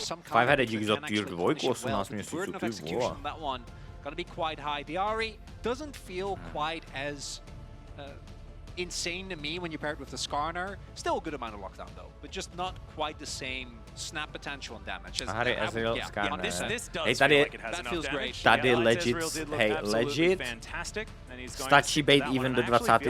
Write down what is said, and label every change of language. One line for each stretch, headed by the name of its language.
Czech: 5-headed dík za tier 2, 18 měsíců, ty vole.
English: Gotta be quite high. The Ahri doesn't feel quite as insane to me when you pair it with the Skarner. Still a good amount of lockdown though, but just not quite the same snap potential and damage. Ahri Ezreal Skarner. This does
Czech: hej,
English: feel like it has enough damage.
Czech: Tady legit, stačí být even do 20.